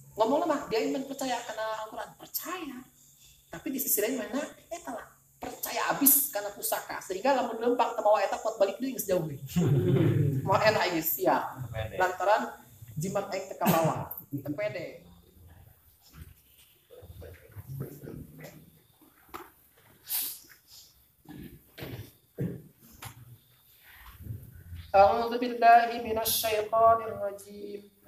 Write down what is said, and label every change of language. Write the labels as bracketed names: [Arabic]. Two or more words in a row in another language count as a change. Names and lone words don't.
[Sundanese] ngomong mah dia iman percaya [Indonesian] karena Al-Quran percaya, tapi di sisi lain [Sundanese] mana lah percaya abis karena pusaka sehingga lamun lempang teu mawa eta pot balik deui geus jauh deui. Mau enak ieu sia. Lantaran jimat aing teu kabawa, teu pede. [Arabic] أعوذ بالله من الشيطان الرجيم.